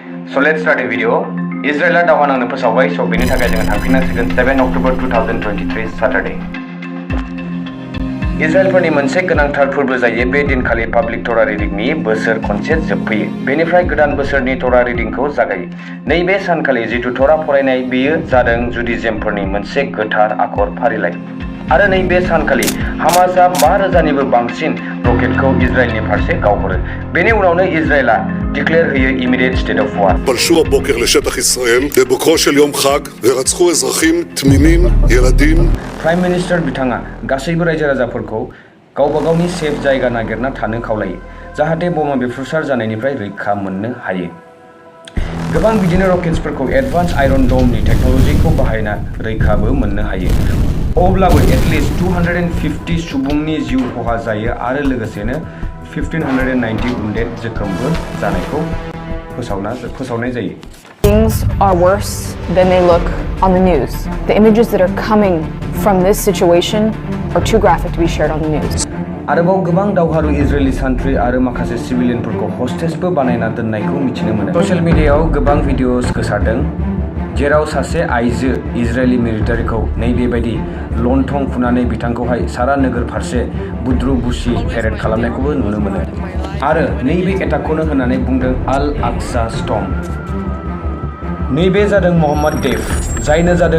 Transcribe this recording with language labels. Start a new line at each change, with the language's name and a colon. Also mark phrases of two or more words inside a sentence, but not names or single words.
English: So let's start the video.
Bodo: Israel Daoha nang फोसावबाय so बेनि थाखाय जों थांफिननांसिगोन 7 October 2023 Saturday. इजराइलफोरनि मोनसे गोनांथार फोरबो जायो बे दिनखालि पाब्लिक तोरा रिडिंनि बोसोर खनसे जोबफैयो बेनिफ्राय गोदान बोसोरनि तोरा रिडिंखौ जागायो नैबे सानखालि जितु तोरा फरायनाय बेयो जादों जुडिजिमफोरनि मोनसे गोथार आखर फारिलाइ आरो नैबे सानखालि हामासआ 5000 निबो बांसिन रकेटखौ इजराइलनि फारसे गावहरो बेनि उनावनो इजराइलआ डिक्लेयर होयो
English: immediate state of war
Hebrew: פלשו הבוקר לשטח ישראל בבוקרו של יום חג ורצחו אזרחים תמימים, ילדים.
English: prime minister
Bodo: बिथाङा गासैबो रायजो राजाफोरखौ गावबा गावनि सेफ जायगा नागिरना थानो खावलायो जाहाथे बमा बेफ्रुसार जानायनिफ्राय रैखा मोननो हायो गोबां बिदिनो रकेट्सफोरखौ एडभान्स आयरन डमनि टेक्नोलॉजीखौ बाहायना रैखाबो मोननो हायो अब्लाबो एटलिस्ट 250 सुबुंनि जिउ खहा जायो आरो लोगोसेनो 1590 उन्डेड जोखोमबो जानायखौ फोसावनाय जायो
English: Things are worse than they look on the news. The images that are coming from this situation are too graphic to be shared on the news.
Bodo: आरोबाव गोबां दावहारु इजरायली सान्थ्रि आरो माखासे सिभिलियनफोरखौ हस्टेजबो बानायना दोननायखौ मिथिनो मोनो
English: social media
Bodo: गोबां भिडिअस गोसारदों जेराव सासे आइजो इजरायली मिलिटारिखौ नैबेबायदि लन्थं फुनानै बिथांखौहाय सारा नोगोर फारसे बुद्रु बुसि पेरेड खालामनायखौबो नुनो मोनो आरो नैबे एटाकखौनो होननानै बुंदों आल आक्सा स्टर्म नैबे जादों मोहम्मद देफ जायनो जादों